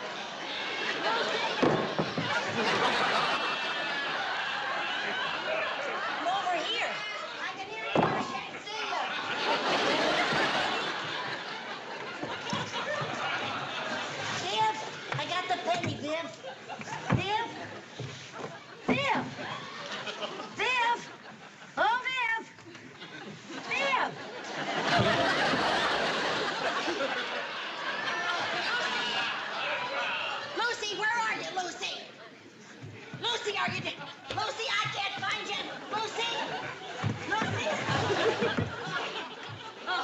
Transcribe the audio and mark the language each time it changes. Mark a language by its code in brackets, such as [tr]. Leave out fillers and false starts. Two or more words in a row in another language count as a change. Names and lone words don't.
[en] I'm over here. I can hear you, but I can't see you. Viv, I got the penny, Viv. Viv? Viv? Viv? Oh, Viv! Viv! Lucy, where are you, Lucy? Lucy, are you there? Lucy, I can't find you. Lucy! Lucy! Oh.